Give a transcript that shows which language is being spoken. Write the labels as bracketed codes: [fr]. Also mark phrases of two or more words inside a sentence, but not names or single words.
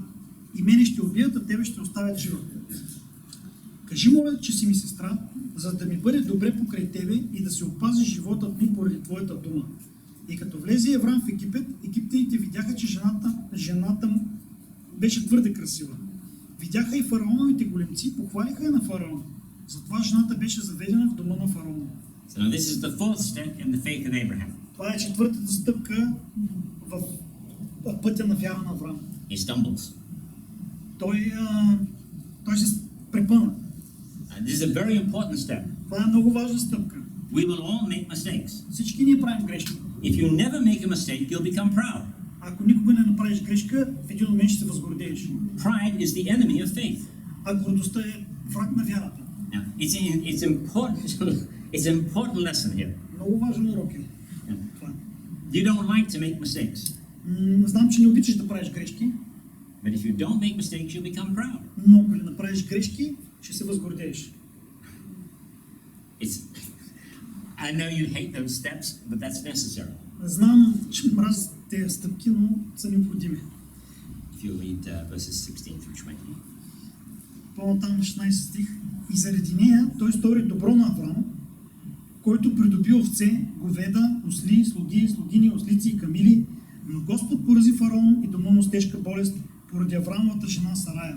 [bg] И мене ще убият, а тебе ще оставят жива. Кажи, моля, че си ми сестра, за да ми бъде добре покрай тебе и да се опази животът ми поради твоята дума. И като влезе Авраам в Египет, египтяните видяха, че жената му беше твърде красива. Видяха и фараоновите големци, похвалиха я на фараона. Затова жената беше заведена в дома на фараона. [en] So this is the fourth step in the faith of Abraham. [bg] Това е четвъртата стъпка в пътя на вяра на Авраам. [en] He stumbles. [bg] Той се препъна. [en] This is a very important step. [bg] Това е много важна стъпка. [en] We will all make mistakes. [bg] Всички ние правим грешки. [en] If you never make a mistake, you'll become proud. [bg] Ако никога не направиш грешка, в един момент ще се възгордееш. [en] Pride is the enemy of faith. [bg] А гордостта е враг на вярата. [en] Now, it's an important lesson here. [bg] Много важен урок е. [en] You don't like to make mistakes. [bg] Знам, че не обичаш да правиш грешки. [en] But if you don't make mistakes, you'll become proud. [bg] Но ако не направиш грешки, ще се възгордееш. [en] I know you hate those steps, but that's necessary. [bg] Знам, че мразиш тези стъпки, но са необходими. [en] If you read verses 16 through 20. [bg] По-натам на 16 стих. И заради нея той стори добро на Авраам, който придоби овце, говеда, осли, слуги, слугини, ослици и камили, но Господ порази фараон и дома му с тежка болест поради Авраамовата жена Сарая.